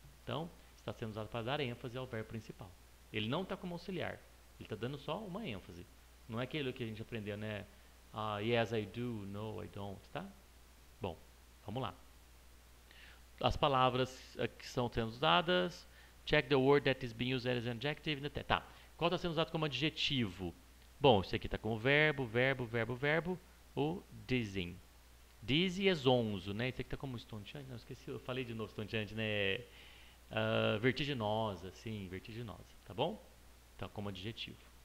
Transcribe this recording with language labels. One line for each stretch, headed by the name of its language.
Portuguese: Então, está sendo usado para dar ênfase ao verbo principal. Ele não está como auxiliar, ele está dando só uma ênfase. Não é aquilo que a gente aprendeu, né? Yes, I do, no, I don't, tá? Bom, vamos lá. As palavras que são sendo usadas.
English: Check the word that is being used as an adjective.
Portuguese: Tá. Qual está sendo usado como adjetivo? Bom, isso aqui está como verbo, o dizzy. Dizzy é zonzo, né? Isso aqui está como estonteante. Não, esqueci, eu falei de novo estonteante, né? Vertiginosa, sim, vertiginosa, tá bom? Então, como adjetivo.